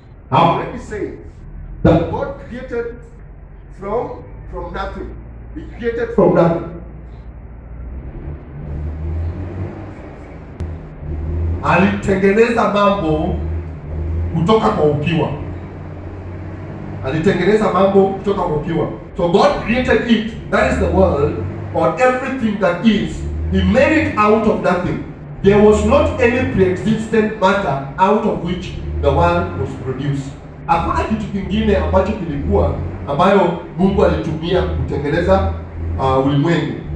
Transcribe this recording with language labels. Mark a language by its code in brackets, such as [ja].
[en] I've already said that God created from nothing. He created from nothing. [sw] Alitengeneza mambo kutoka kwa ukiwa. Alitengeneza mambo kutoka kwa ukiwa. [en] So God created it, that is the world, or everything that is. He made it out of nothing. There was not any pre-existent matter out of which the world was produced. [sw] Hakuna kitu kingine ambacho kilikuwa ambayo Mungu alitumia kutengeneza ulimwengu.